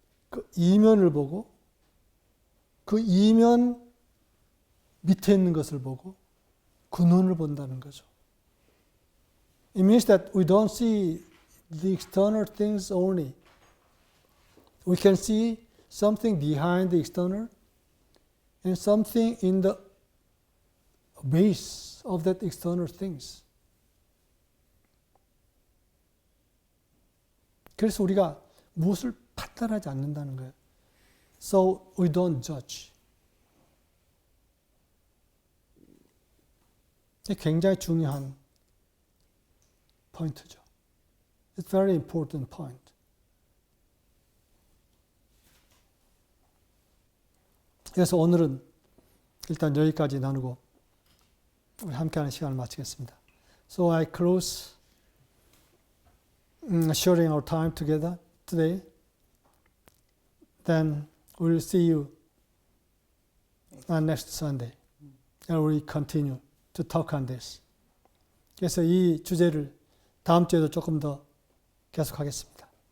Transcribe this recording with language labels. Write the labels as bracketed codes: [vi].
[ko] 그 이면을 보고 그 이면 밑에 있는 것을 보고 근원을 본다는 거죠. [en] It means that we don't see the external things only. We can see something behind the external and something in the base of that external things. [ko] 그래서 우리가 무엇을 판단하지 않는다는 거예요. [en] So we don't judge. [ko] 굉장히 중요한 포인트죠. [en] It's very important point. [ko] 그래서 오늘은 일단 여기까지 나누고 우리 함께하는 시간을 마치겠습니다. [en] So I close sharing our time together today. Then we'll see you on next Sunday. And we'll continue to talk on this. [ko] 그래서 이 주제를 다음 주에도 조금 더 계속하겠습니다.